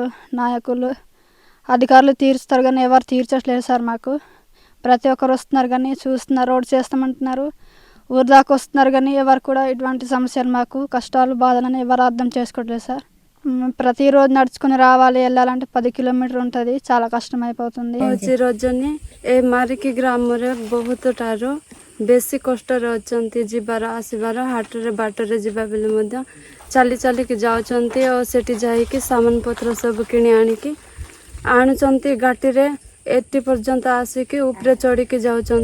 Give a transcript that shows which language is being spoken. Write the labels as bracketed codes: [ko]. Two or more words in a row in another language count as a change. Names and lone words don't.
[te] నాయకులు, అధికారులు తీరుస్తారు, కానీ ఎవరు తీర్చట్లేదు సార్. మాకు ప్రతి ఒక్కరు వస్తున్నారు కానీ చూస్తున్నారు, రోడ్ చేస్తామంటున్నారు, ఊరు దాకా వస్తున్నారు, కానీ ఎవరు కూడా ఇటువంటి సమస్యలు మాకు కష్టాలు బాధలని ఎవరు అర్థం చేసుకోవట్లేదు సార్. ప్రతిరోజు నడుచుకుని రావాలి, వెళ్ళాలంటే 10 కిଲୋମିଟର ఉంటుంది. చాలా కష్టం అయిపోతుంది. [or] ରଜନୀ ଏ ମାରିକି ଗ୍ରାମରେ ବହୁତଠାରୁ ବେଶୀ କଷ୍ଟରେ ଅଛନ୍ତି। ଯିବାର ଆସିବାର ହାଟରେ ବାଟରେ ଯିବା ବେଳେ ମଧ୍ୟ ଚାଲି ଚାଲିକି ଯାଉଛନ୍ତି ଓ ସେଠି ଯାଇକି ସାମାନ ପତ୍ର ସବୁ କିଣି ଆଣୁଛନ୍ତି ଗାଡ଼ିରେ। ଏଠି ପର୍ଯ୍ୟନ୍ତ ଆସିକି ଉପରେ ଚଢ଼ିକି ଯାଉଛନ୍ତି।